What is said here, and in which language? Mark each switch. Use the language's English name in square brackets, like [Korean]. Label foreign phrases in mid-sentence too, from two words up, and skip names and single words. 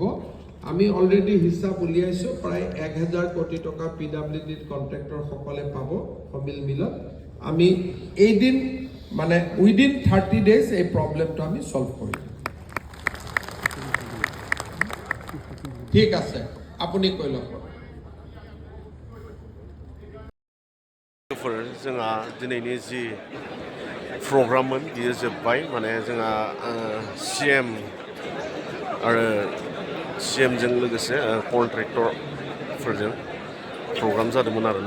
[Assamese] আমি অলৰেডি হিচাপ উলিয়াইছোঁ, প্ৰায় 1000 কোটি টকা PWDত কণ্ট্ৰেক্টৰসকলে পাব সমিল মিলত। আমি এইদিন মানে [English] within 30 days [Assamese] এই প্ৰব্লেমটো আমি ছল্ভ কৰিম। ঠিক আছে, আপুনি কৈ লওক। [Bodo] जोंहा दिनैनि जि प्रग्राममोन बियो जोब्बाय। माने जोंहा CM आरो CMजों लोगोसे कन्ट्रेक्टरफोरजों प्रग्राम जादोंमोन आरोना।